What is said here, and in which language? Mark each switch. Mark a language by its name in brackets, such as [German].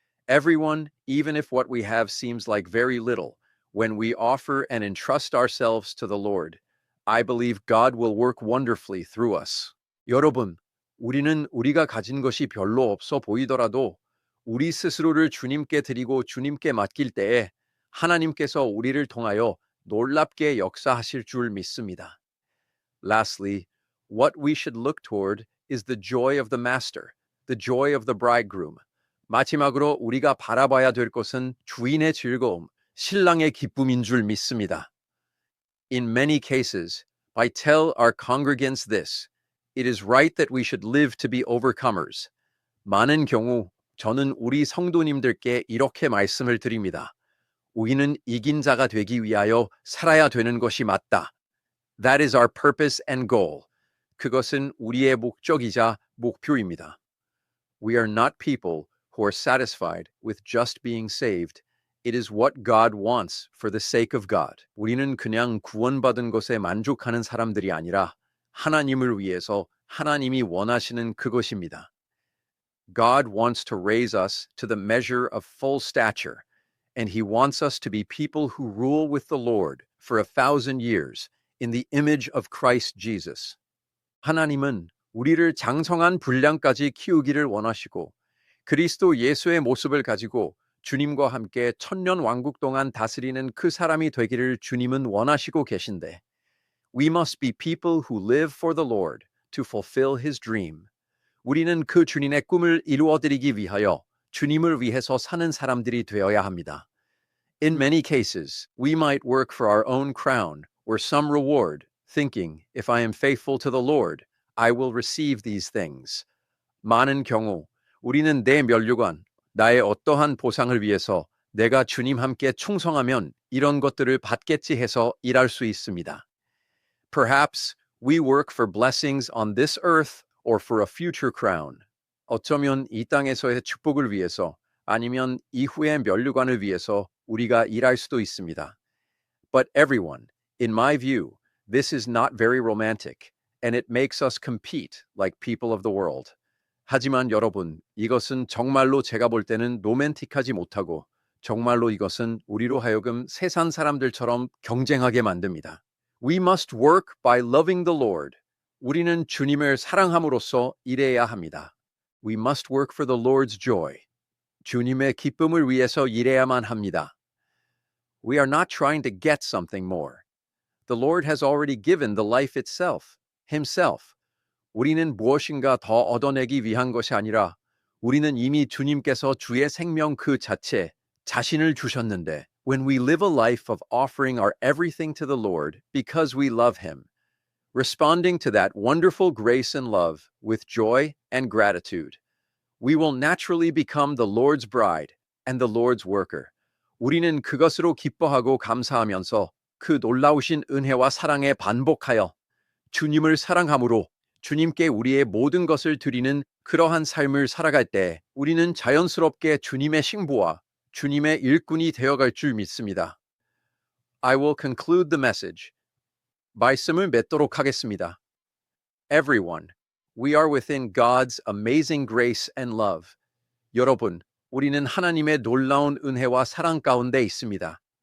[English] Everyone, even if what we have seems like very little, when we offer and entrust ourselves to the Lord, I believe God will work wonderfully through us. [Korean] 여러분, 우리는 우리가 가진 것이 별로 없어 보이더라도 우리 스스로를 주님께 드리고 주님께 맡길 때에 하나님께서 우리를 통하여 놀랍게 역사하실 줄 믿습니다. [English] Lastly, what we should look toward is the joy of the master, the joy of the bridegroom. [Korean] 마지막으로 우리가 바라봐야 될 것은 주인의 즐거움, 신랑의 기쁨인 줄 믿습니다. [English] In many cases, I tell our congregants this, it is right that we should live to be overcomers. [Korean] 많은 경우 저는 우리 성도님들께 이렇게 말씀을 드립니다. 우리는 이긴 자가 되기 위하여 살아야 되는 것이 맞다. [English] That is our purpose and goal. [Korean] 그것은 우리의 목적이자 목표입니다. [English] We are not people who are satisfied with just being saved. It is what God wants for the sake of God. [Korean] 우리는 그냥 구원받은 것에 만족하는 사람들이 아니라 하나님을 위해서 하나님이 원하시는 그것입니다. [English] God wants to raise us to the measure of full stature, and he wants us to be people who rule with the Lord for 1,000 years in the image of Christ Jesus. [Korean] 하나님은 우리를 장성한 분량까지 키우기를 원하시고 그리스도 예수의 모습을 가지고 주님과 함께 천년 왕국 동안 다스리는 그 사람이 되기를 주님은 원하시고 계신데 [English] We must be people who live for the Lord to fulfill his dream. [Korean] 우리는 그 주님의 꿈을 이루어드리기 위하여 주님을 위해서 사는 사람들이 되어야 합니다. [English] In many cases, we might work for our own crown or some reward, thinking, if I am faithful to the Lord, I will receive these things. [Korean] 많은 경우 우리는 내 면류관, 나의 어떠한 보상을 위해서 내가 주님 함께 충성하면 이런 것들을 받겠지 해서 일할 수 있습니다. [English] Perhaps we work for blessings on this earth or for a future crown. [Korean] 어쩌면 이 땅에서의 축복을 위해서 아니면 이후의 면류관을 위해서 우리가 일할 수도 있습니다. [English] But everyone, in my view, this is not very romantic, and it makes us compete like people of the world. [Korean] 하지만 여러분, 이것은 정말로 제가 볼 때는 로맨틱하지 못하고 정말로 이것은 우리로 하여금 세상 사람들처럼 경쟁하게 만듭니다. [English] We must work by loving the Lord. [Korean] 우리는 주님을 사랑함으로써 일해야 합니다. [English] We must work for the Lord's joy. [Korean] 주님의 기쁨을 위해서 일해야만 합니다. [English] We are not trying to get something more. The Lord has already given the life itself, Himself. [Korean] 우리는 무엇인가 더 얻어내기 위한 것이 아니라 우리는 이미 주님께서 주의 생명 그 자체, 자신을 주셨는데, [English] when we live a life of offering our everything to the Lord because we love Him, responding to that wonderful grace and love with joy and gratitude, we will naturally become the Lord's bride and the Lord's worker. [Korean] 우리는 그것으로 기뻐하고 감사하면서 그 놀라우신 은혜와 사랑에 반복하여 주님을 사랑함으로 주님께 우리의 모든 것을 드리는 그러한 삶을 살아갈 때 우리는 자연스럽게 주님의 신부와 주님의 일꾼이 되어갈 줄 믿습니다. [English] I will conclude the message. [Korean] 말씀을 맺도록 하겠습니다. [English] Everyone, we are within God's amazing grace and love. [Korean] 여러분, 우리는 하나님의 놀라운 은혜와 사랑 가운데 있습니다.